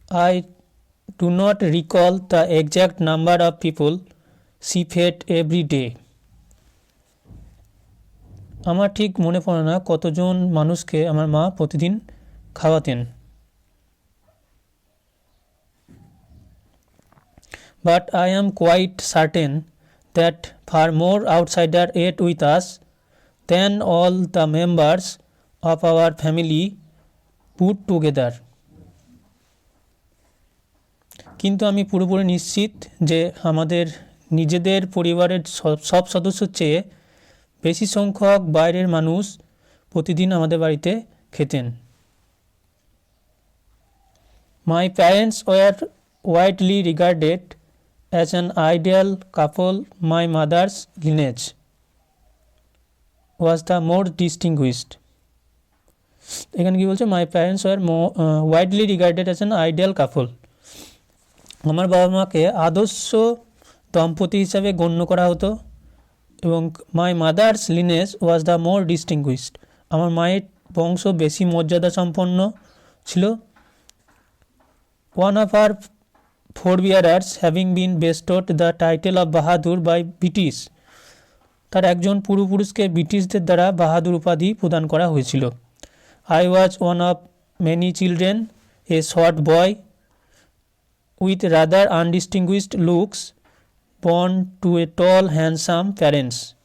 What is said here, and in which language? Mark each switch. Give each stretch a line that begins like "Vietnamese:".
English: I do not recall the exact number of people she fed every day.
Bangla: আমার ঠিক মনে পড়ে না কতজন মানুষকে আমার মা প্রতিদিন খাওয়াতেন।
English: But I am quite certain that far more outsiders ate with us than all the members of our family put together.
Bangla: কিন্তু আমি পুরোপুরি নিশ্চিত যে আমাদের নিজেদের পরিবারের সব সদস্যর চেয়ে বেশি সংখ্যক বাইরের মানুষ প্রতিদিন আমাদের বাড়িতে খেতেন।
English: My parents were widely regarded as an ideal couple. My mother's lineage was the more distinguished.
Bangla: এখানে কি বলছে?
English: My parents were widely regarded as an ideal couple.
Bangla: আমার বাবা মাকে আদর্শ দম্পতি হিসাবে গণ্য করা হতো এবং
English: My mother's lineage was the more distinguished.
Bangla: আমার মায়ের বংশ বেশি মর্যাদা সম্পন্ন ছিল।
English: One of our forebearers having been bestowed the title of Bahadur by British.
Bangla: তার একজন পূর্বপুরুষকে ব্রিটিশদের দ্বারা বাহাদুর উপাধি প্রদান করা হয়েছিল।
English: I was one of many children, a short boy with rather undistinguished looks, born to a tall, handsome parents.